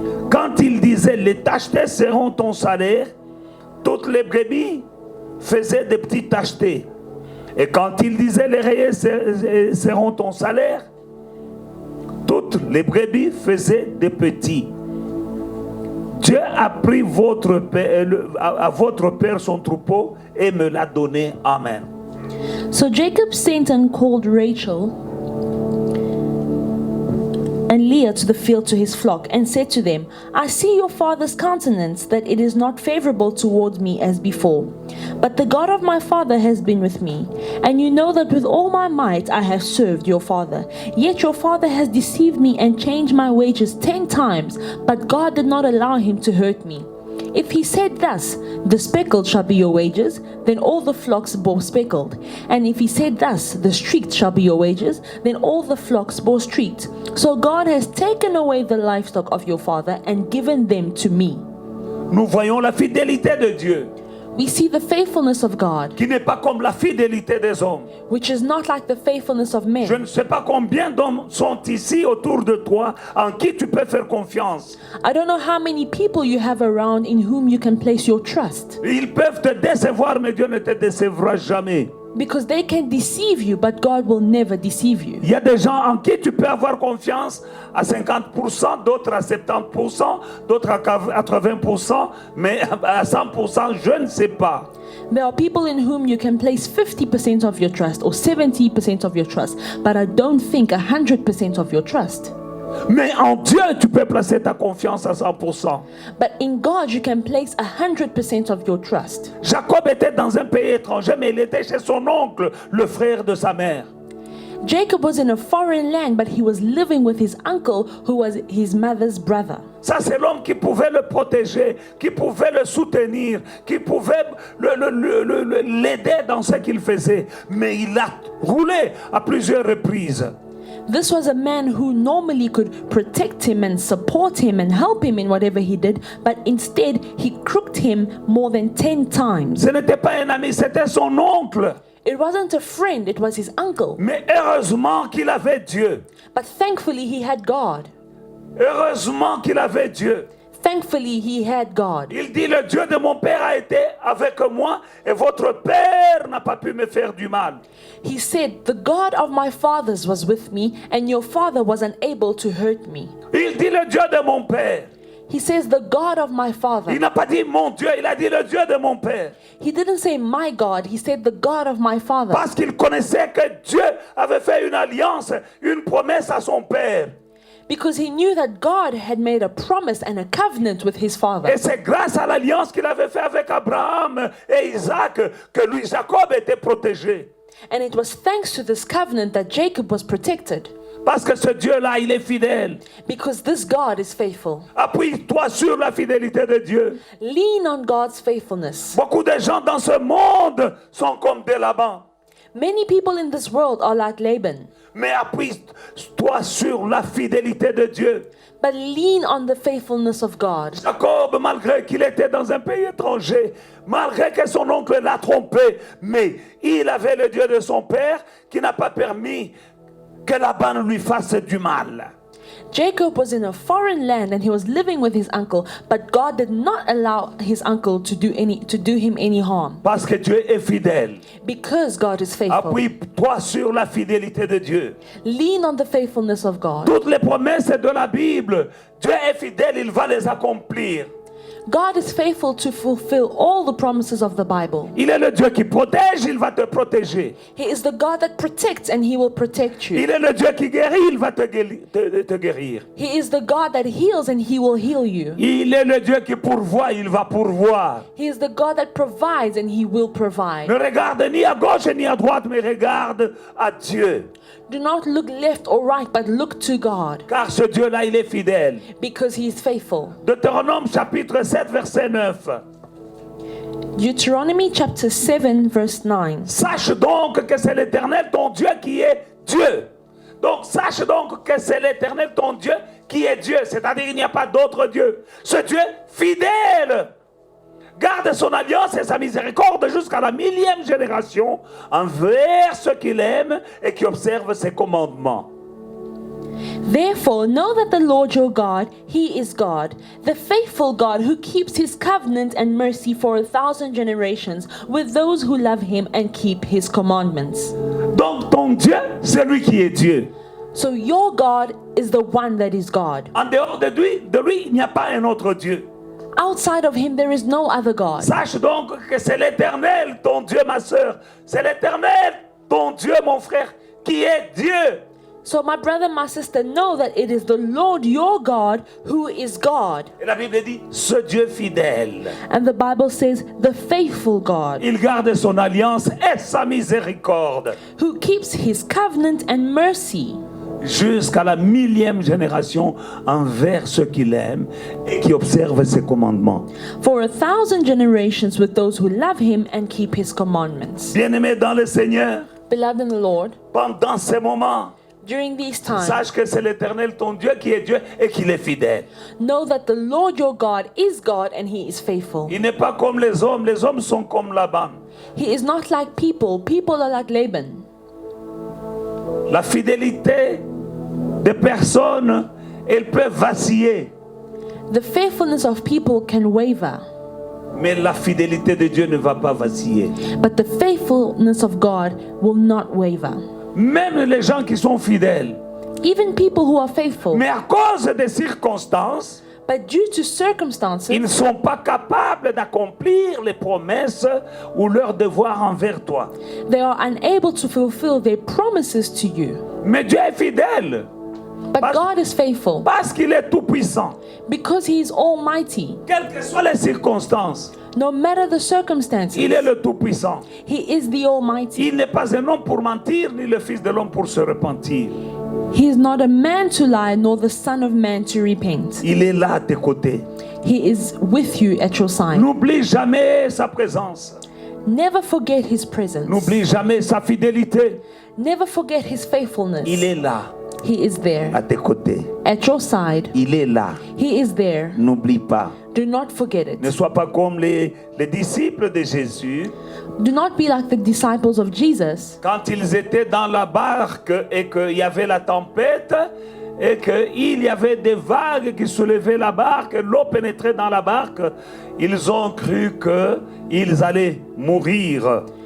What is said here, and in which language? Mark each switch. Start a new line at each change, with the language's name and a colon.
French: Quand il disait, les tachetés seront ton salaire, toutes les brebis faisaient des petits tachetés. Et quand il disait, les rayés seront ton salaire, toutes les brebis faisaient des petits. Dieu a pris à votre père son troupeau et me l'a donné. Amen.
English: So Jacob sent and called Rachel and Leah to the field to his flock, and said to them, I see your father's countenance, that it is not favorable toward me as before. But the God of my father has been with me, and you know that with all my might I have served your father. Yet your father has deceived me and changed my wages 10 times, but God did not allow him to hurt me. If he said thus, the speckled shall be your wages, then all the flocks bore speckled. And if he said thus, the streaked shall be your wages, then all the flocks bore streaked. So God has taken away the livestock of your father and given them to me.
French: Nous voyons la fidélité de Dieu,
English: We see the faithfulness of God,
French: qui n'est pas comme la fidélité des hommes.
English: which is not like the faithfulness of
French: Je
English: men.
French: ne sais pas combien d'hommes sont ici autour de toi en qui tu peux faire confiance.
English: I don't know how many people you have around in whom you can place your trust,
French: Ils peuvent te décevoir, mais Dieu ne te décevra jamais.
English: because they can deceive you, but God will never deceive you.
French: Il y a des gens en qui tu peux avoir confiance à 50%, d'autres à 70%, d'autres à 80%, mais à 100%, je ne sais pas.
English: There are people in whom you can place 50% of your trust or 70% of your trust, but I don't think 100% of your trust.
French: Mais en Dieu, tu peux placer ta confiance à 100%.
English: But in God, you can place 100% of your trust.
French: Jacob était dans un pays étranger, mais il était chez son oncle, le frère de sa mère.
English: Jacob was in a foreign land, but he was living with his uncle, who was his mother's brother.
French: Ça, c'est l'homme qui pouvait le protéger, qui pouvait le soutenir, qui pouvait l'aider dans ce qu'il faisait. Mais il a roulé à plusieurs reprises.
English: This was a man who normally could protect him and support him and help him in whatever he did, but instead he crooked him more than 10 times.
French: Ce n'était pas un ami, c'était son oncle.
English: It wasn't a friend, it was his uncle.
French: Mais heureusement qu'il avait Dieu.
English: But thankfully he had God.
French: Heureusement qu'il avait Dieu.
English: Thankfully he had God.
French: Il dit, le Dieu de mon père a été avec moi et votre père n'a pas pu me faire du mal.
English: He said, the God of my fathers was with me, and your father was unable to hurt me.
French: Il dit, le Dieu de mon père.
English: He says, the God of my father.
French: Il n'a pas dit mon Dieu, il a dit le Dieu de mon père.
English: He didn't say my God, he said the God of my father.
French: Parce qu'il connaissait que Dieu avait fait une alliance, une promesse à son père.
English: Because he knew that God had made a promise and a covenant with his father.
French: Et c'est grâce à l'alliance qu'il avait fait avec Abraham et Isaac que lui, Jacob, était protégé.
English: And it was thanks to this covenant that Jacob was protected.
French: Parce que ce Dieu-là, il est fidèle.
English: Because this God is faithful.
French: Appuie-toi sur la fidélité de Dieu.
English: Lean on God's faithfulness.
French: Beaucoup de gens dans ce monde sont comme des Laban.
English: Many people in this world are like Laban.
French: Mais appuie-toi sur la fidélité de Dieu.
English: But lean on the faithfulness of God.
French: Jacob, malgré qu'il était dans un pays étranger, malgré que son oncle l'a trompé, mais il avait le Dieu de son père qui n'a pas permis que Laban lui fasse du mal.
English: Jacob was in a foreign land and he was living with his uncle, but God did not allow his uncle to do him any harm
French: Parce que Dieu est fidèle.
English: because God is faithful.
French: Appuie-toi sur la fidélité de Dieu.
English: Lean on the faithfulness of God.
French: Toutes les promesses de la Bible, Dieu est fidèle, il va les accomplir.
English: God is faithful to fulfill all the promises of the Bible.
French: Il est le Dieu qui protège, il va te protéger.
English: He is the God that protects and he will protect you.
French: Il est le Dieu qui guérit, il va te guérir.
English: He is the God that heals and he will heal you.
French: Il est le Dieu qui pourvoit, il va pourvoir.
English: He is the God that provides and he will provide.
French: Ne regarde ni à gauche ni à droite, mais regarde à Dieu.
English: Do not look left or right, but look to God,
French: Car ce Dieu-là, il est fidèle.
English: because he is faithful.
French: Deutéronome chapitre 7, verset 9.
English: Deuteronomy chapter 7 verse 9.
French: Sache donc que c'est l'Éternel ton Dieu qui est Dieu. Donc sache donc que c'est l'Éternel ton Dieu qui est Dieu. C'est-à-dire il n'y a pas d'autre Dieu. Ce Dieu fidèle garde son alliance et sa miséricorde jusqu'à la 1000e génération envers ceux qu'il aime et qui observent ses commandements.
English: Therefore, know that the Lord your God, he is God, the faithful God who keeps his covenant and mercy for 1,000 generations with those who love him and keep his commandments.
French: Donc ton Dieu, c'est lui qui est Dieu.
English: So your God is the one that is God.
French: En dehors de lui, il n'y a pas un autre Dieu.
English: Outside of him, there is no other God.
French: Sache donc que c'est l'Éternel, ton Dieu, ma sœur. C'est l'Éternel, ton Dieu, mon frère, qui est Dieu.
English: So my brother, my sister, know that it is the Lord your God who is God.
French: Et la Bible dit, ce Dieu fidèle.
English: And the Bible says, the faithful God,
French: Il garde son alliance et sa miséricorde
English: who keeps his covenant and mercy
French: jusqu'à la 1000e génération envers ceux qu'il aime et qui observent ses commandements.
English: for 1,000 generations with those who love him and keep his commandments.
French: Bien-aimé dans le Seigneur,
English: Beloved in the Lord,
French: pendant ces moments,
English: during these times,
French: sache que c'est l'Éternel ton Dieu qui est Dieu et qu'il est fidèle.
English: know that the Lord your God is God and he is faithful.
French: Il n'est pas comme les hommes sont comme Laban.
English: He is not like people. People are like Laban.
French: La fidélité des personnes, elle peut vaciller,
English: The faithfulness of people can waver,
French: mais la fidélité de Dieu ne va pas vaciller.
English: but the faithfulness of God will not waver.
French: Même les gens qui sont fidèles,
English: Even people who are faithful,
French: mais à cause des circonstances,
English: but due to circumstances,
French: ils ne sont pas capables d'accomplir les promesses ou leurs devoirs envers toi.
English: they are unable to fulfill their promises to you.
French: Mais Dieu est fidèle
English: But God is faithful
French: parce qu'il est tout-puissant.
English: because he is almighty.
French: Quelles que soient les circonstances,
English: No matter the circumstances,
French: il est le tout-puissant.
English: he is the almighty.
French: Il n'est pas un homme pour mentir, ni le fils de l'homme pour se repentir.
English: He is not a man to lie, nor the son of man to repent.
French: Il est là à tes côtés.
English: He is with you at your side.
French: N'oublie jamais sa présence.
English: Never forget his presence.
French: N'oublie jamais sa fidélité.
English: Never forget his faithfulness.
French: Il est là
English: He is there
French: à tes côtés.
English: at your side.
French: Il est là.
English: He is there.
French: N'oublie pas.
English: Do not forget
French: Ne
English: it.
French: sois pas comme les disciples de Jésus.
English: Do not be like the disciples of Jesus.
French: Quand ils étaient dans la barque et qu'il y avait la tempête et qu'il y avait des vagues qui soulevaient la barque, l'eau pénétrait dans la barque, ils ont cru qu'ils allaient mourir.